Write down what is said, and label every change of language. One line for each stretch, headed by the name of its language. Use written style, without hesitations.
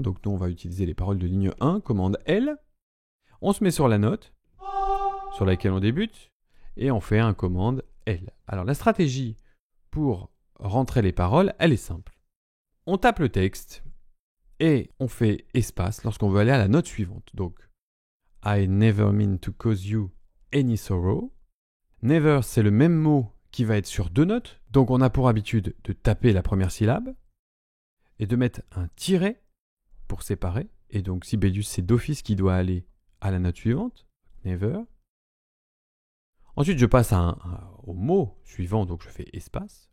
French: Donc nous, on va utiliser les paroles de ligne 1, commande L. On se met sur la note sur laquelle on débute et on fait un commande L. Alors la stratégie pour rentrer les paroles, elle est simple. On tape le texte et on fait espace lorsqu'on veut aller à la note suivante.
English: Donc, I never mean to cause you any sorrow.
French: Never, c'est le même mot qui va être sur 2 notes. Donc on a pour habitude de taper la première syllabe et de mettre un tiret pour séparer. Et donc Sibelius, c'est d'office qui doit aller à la note suivante. Never. Ensuite, je passe au mot suivant, donc je fais espace.